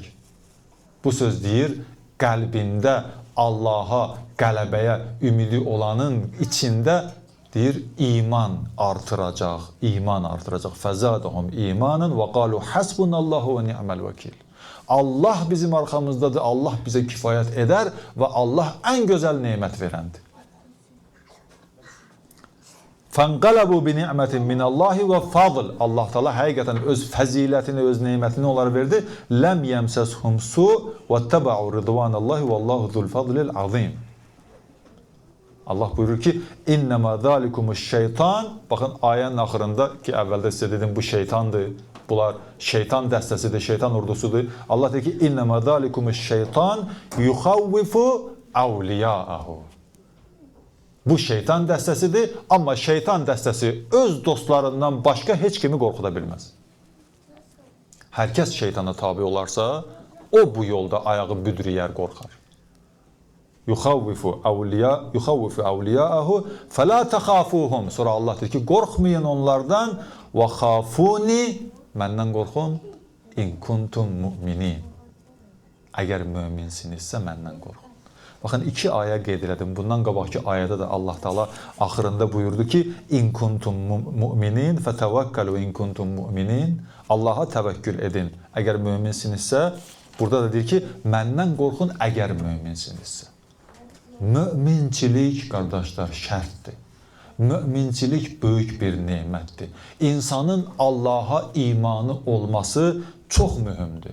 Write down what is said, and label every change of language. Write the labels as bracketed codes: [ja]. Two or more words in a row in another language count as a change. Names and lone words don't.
[az] Bu söz deyir, qəlbində Allaha, qələbəyə ümidi olanın içində deyir, iman artıracaq. İman artıracaq. [ar] فزادهم إيمانا وقالوا حسبنا الله ونعم الوكيل. [az] Allah bizim arxamızdadır. Allah bizə kifayət edər və Allah ən gözəl nemət verəndir. [ar] فَانْقَلَبُوا بِنِعْمَةٍ مِنَ اللّٰهِ وَفَضْلٍ. [az] Allah Teala həqiqətən öz fəzilətini, öz neymətini onlara verdi. [ar] لَمْ يَمْسَسْهُمْ سُوءٌ وَاتَّبَعُوا رِضْوَانَ اللّٰهِ وَاللّٰهُ ذُو الْفَضْلِ الْعَظِيمِ. [az] Allah buyurur ki, [ar] اِنَّمَا ذَٰلِكُمُ الشَّيْطَانِ. [az] Baxın, ayənin axırında ki, əvvəldə sizə dedim, bu şeytandır. Bunlar şeytan dəstəsidir, şeytan ordusudur. Allah deyir ki, [ar] اِنَّمَا ذَٰلِكُمُ الشَّيْطَانِ يُخَوِّفُ أَوْلِيَاءَهُ. [az] Bu şeytan dəstəsidir, amma şeytan dəstəsi öz dostlarından başqa heç kimi qorxuda bilməz. Hər kəs şeytana tabi olarsa, o bu yolda ayağı büdrüyər, qorxar. [ar] يخوف أولياءه فلا تخافوهم. [az] Sonra Allah deyir ki, qorxmayın onlardan və xafuni, məndən qorxun, [ar] إن كنتم مؤمنين. [az] Əgər möminsinizsə məndən qorxun. Baxın, iki ayə qeyd elədim. Bundan qabaqki ayədə də Allah Teala axırında buyurdu ki, [ar] إن كنتم مؤمنين فتوكلوا إن كنتم مؤمنين. [az] Allaha təvəkkül edin. Əgər möminsinizsə, burada da deyir ki, məndən qorxun əgər möminsinizsə. Möminçilik, qardaşlar, şərtdir. Möminçilik böyük bir nemətdir. İnsanın Allaha imanı olması çox mühümdür.